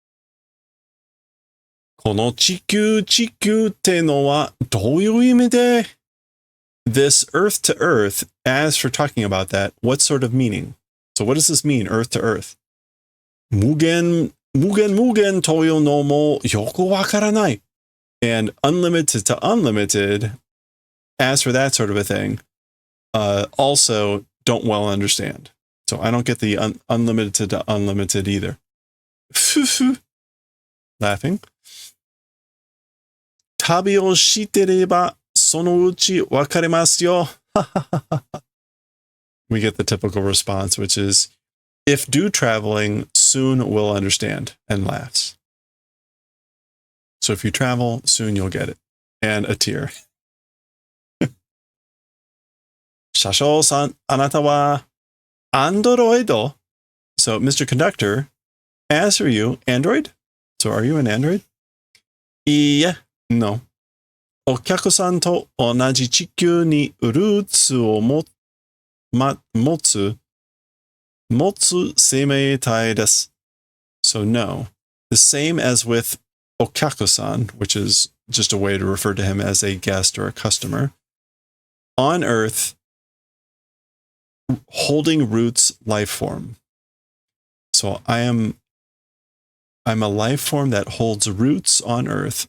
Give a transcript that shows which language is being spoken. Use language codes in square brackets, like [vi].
[ja] "この地球ってのはどういう意味で?" [en] This Earth to Earth, as for talking about that, what sort of meaning? So what does this mean, Earth to Earth? [ja] 無限というのもよくわからない. [en] And unlimited to unlimited, as for that sort of a thing, also don't well understand. So I don't get the unlimited to unlimited either. Laughing. [ja] 旅をしてればそのうちわかりますよ. [en] We get the typical response, which is, if do traveling, soon will understand, and laughs. So if you travel, soon you'll get it. And a tear. [ja] 車掌さん、あなたは Android? [en] So, Mr. Conductor, as for you, Android? So are you an Android? [ja] いいえ, [en] no. [ja] お客さんと同じ地球にルーツを持つ生命体です. [en] So no. The same as with Okaku-san, which is just a way to refer to him as a guest or a customer. On Earth, holding roots life form. So I'm a life form that holds roots on Earth.